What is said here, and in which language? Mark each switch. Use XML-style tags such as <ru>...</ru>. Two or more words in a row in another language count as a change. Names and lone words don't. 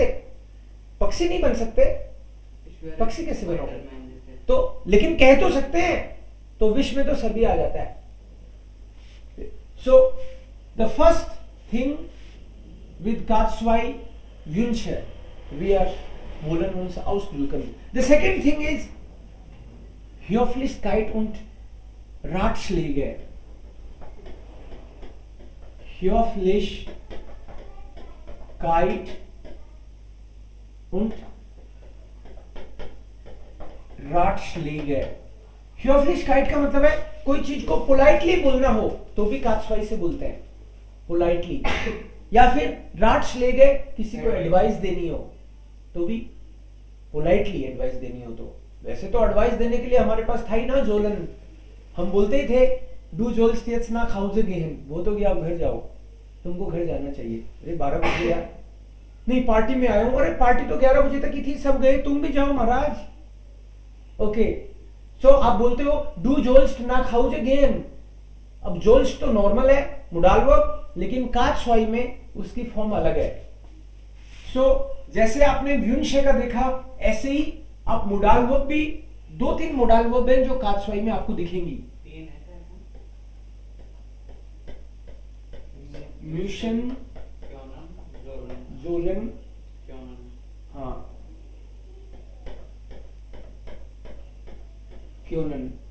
<hi>पक्षी नहीं बन सकते, पक्षी कैसे बनोगे? तो लेकिन कह तो सकते हैं, तो विश में तो सभी आ जाता है।</hi> <en>so the first thing with K2</en> <de>Wünsche wir wollen uns ausdrücken.</de> <en>The second thing is</en> <de>Höflichkeit und Ratschläge. Höflichkeit und Ratschläge.</de> <hi>Höflichkeit का मतलब है कोई चीज को पोलाइटली बोलना हो तो भी K2 से बोलते हैं, पोलाइटली। या फिर Ratschläge किसी को एडवाइस देनी हो तो भी पोलाइटली एडवाइस देनी हो तो। वैसे तो एडवाइस देने के लिए हमारे पास था ही ना जोलन, हम बोलते ही थे</hi> <de>du sollst jetzt nach Hause gehen,</de> <hi>वो तो कि आप घर जाओ, तुमको घर जाना चाहिए। अरे 12 बजे यार, नहीं पार्टी में आया हूं, अरे पार्टी तो 11 बजे तक की थी, सब गए, तुम भी जाओ महाराज। ओके, सो आप बोलते हो</hi> <de>du sollst nach Hause gehen.</de> <hi>अब जोल्स तो नॉर्मल है,</hi> <en>modal verb,</en> <hi>लेकिन K2 में उसकी फॉर्म अलग है। सो जैसे आपने Wünsche का देखा, ऐसे ही आप</hi> <en>modal verb</en> <hi>भी 2-3</hi> <en>modal verb</en> <hi>हैं जो K2 में आपको दिखेंगी।</hi> <de>müssen, sollen, हाँ, क्योनन।</de>